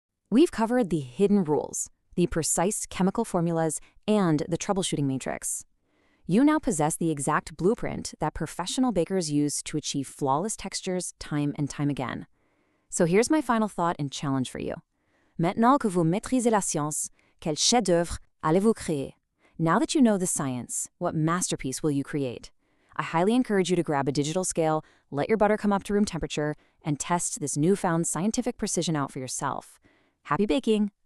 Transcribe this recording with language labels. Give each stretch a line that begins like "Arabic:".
English: We've covered the hidden rules, the precise chemical formulas, and the troubleshooting matrix. You now possess the exact blueprint that professional bakers use to achieve flawless textures time and time again. So here's my final thought and challenge for you.
French: Maintenant que vous maîtrisez la science, quel chef-d'œuvre allez-vous créer?
English: Now that you know the science, what masterpiece will you create? I highly encourage you to grab a digital scale, let your butter come up to room temperature, and test this newfound scientific precision out for yourself. Happy baking!